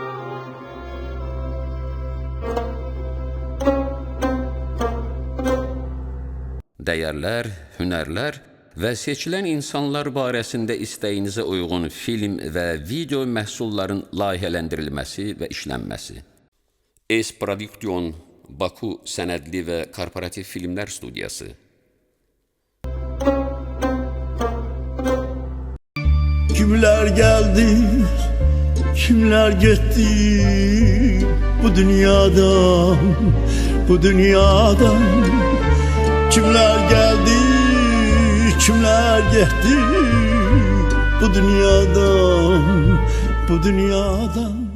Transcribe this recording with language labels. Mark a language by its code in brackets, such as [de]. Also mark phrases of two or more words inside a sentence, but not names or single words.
[az] Dəyərlər, hünərlər və seçilən insanlar barəsində istəyinizə uyğun film və video məhsulların layihələndirilməsi və işlənməsi. S-Production Baku sənədli və korporativ filmlər studiyası. [tr] Kimler geldi, kimler gitti bu dünyadan, bu dünyadan. Kimler geldi, kimler gitti bu dünyadan, bu dünyadan.